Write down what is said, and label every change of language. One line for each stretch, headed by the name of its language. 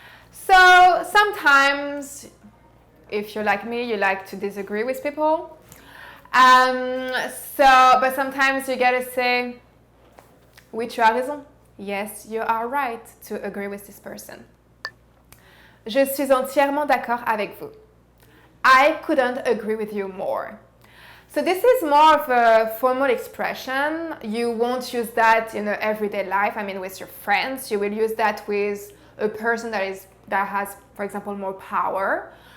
English: So sometimes, if you're like me, you like to disagree with people. But sometimes you gotta say,
French: oui, tu as raison.
English: Yes, you are right to agree with this person.
French: Je suis entièrement d'accord avec vous.
English: I couldn't agree with you more. So this is more of a formal expression. You won't use that in everyday life. I mean, with your friends, you will use that with a person that has, for example, more power.